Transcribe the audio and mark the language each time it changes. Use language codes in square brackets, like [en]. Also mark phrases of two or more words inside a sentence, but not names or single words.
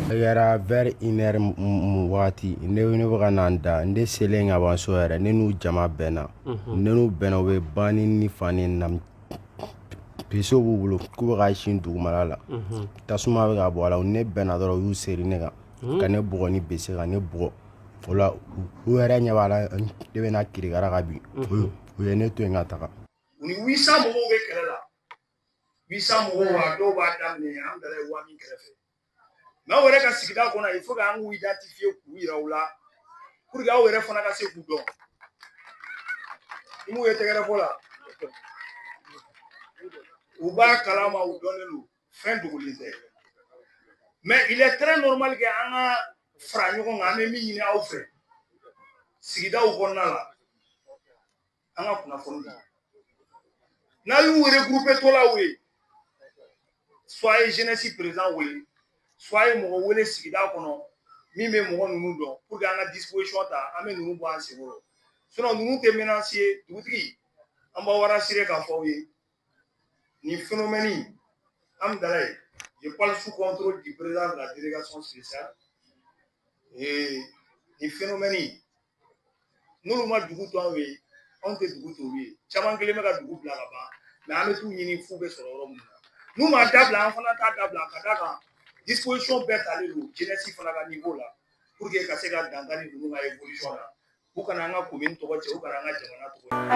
[bm] Yɛrɛ vers 1h waati ne bɛ ka na n da n de selen ka ban so yɛrɛ ne n'u jama bɛnna ne n'u bɛnna u bɛ bani ni fani na piso b'u bolo k'u bɛ ka sin dugumala la tasuma bɛ ka bɔ a la ne bɛnna dɔrɔn u y'u seri ne kan ka ne bugɔ ni bese ka ne bugɔ o la u yɛrɛ ɲɛ b'a la ne bɛ na kirikara ka bin u ye ne to yen ka taga. U ni 800 mɔgɔw bɛ kɛlɛ la 800 mɔgɔw a dɔw b'a daminɛ an dala ye 1000 kɛrɛfɛ mais aw yɛrɛ ka sigida kɔnɔ [fr] il faut que [bm] an k'u identifier k'u yira u la [fr] pour que [bm] aw yɛrɛ fana ka se k'u dɔn i m'u ye tɛgɛrɛ fɔ la u b'a kalama u dɔnnen don fɛn dogolen tɛ [fr] mais il est très normal que [bm] an ka fara ɲɔgɔn kan an bɛ min ɲini aw fɛ sigidaw kɔnɔna la an ka kunnafoni di n'a y'u regroupé tɔ la u ye soit ye [fr] jeunesse présent [bm] wele soit ye mɔgɔ wele sigida kɔnɔ min bɛ mɔgɔ ninnu dɔn [fr] pour que [bm] an ka disposition ta an bɛ ninnu bɔ an senkɔrɔ sinon ninnu tɛ menacer dugutigi an b'aw rassurer k'a fɔ aw ye nin phénomène an dala ye [fr] je parle sous contrôle du président de la délégation spéciale et [bm] nin phénomène n'olu ma dugu to anw ye anw tɛ dugu to olu ye caman kelen bɛ ka dugu bila ka ban mais an bɛ t'u ɲini f'u bɛ sɔrɔ yɔrɔ min na n'u ma dabila an fana t'a dabila ka d'a kan disposition bɛɛ talen don jeunesse fana ka niveau la [fr] pour que [bm] ka se ka dankari ninnu ka évolution na u kana an ka commune tɔgɔ cɛ u kana an ka jamana tɔgɔ